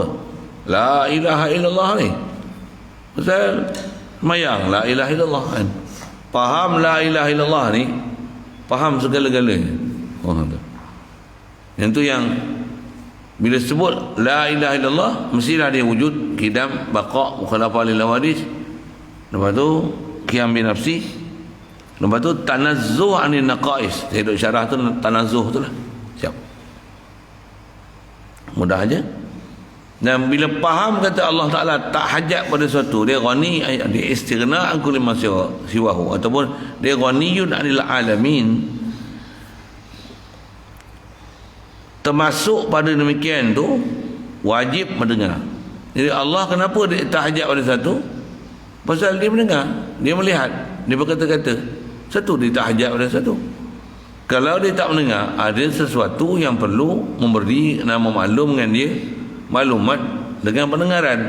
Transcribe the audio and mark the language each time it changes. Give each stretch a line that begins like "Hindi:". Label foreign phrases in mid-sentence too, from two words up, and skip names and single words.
Arabic: لا إله إلا الله
Malay: ni. Pasal semayang
Arabic: لا إله إلا الله
Malay: kan. Faham
Arabic: لا إله إلا الله
Malay: ni, faham segala-galanya. Oh tu. Yang tu yang Bila sebut
Arabic: لا إله إلا الله,
Malay: mestilah dia wujud, qidam, baqa,
Arabic: مخالفة للحوادث.
Malay: Lepas tu
Arabic: قيام بنفسه.
Malay: Lepas tu
Arabic: تنزه عن النقائص.
Malay: Saya duk syarah tu tanazzuh tu lah. Siap. Mudah aja. Dan bila faham kata Allah Ta'ala tak hajat pada sesuatu, dia ghani, dia
Arabic: استغناء عن كل ما سواه,
Malay: ataupun dia
Arabic: غني عن العالمين,
Malay: termasuk pada demikian tu wajib mendengar. Jadi Allah kenapa dia tak hajat pada satu? Pasal dia mendengar, dia melihat, dia berkata-kata. Satu, dia tak hajat pada satu. Kalau dia tak mendengar, ada sesuatu yang perlu memberi dan memaklumkan dia maklumat dengan pendengaran.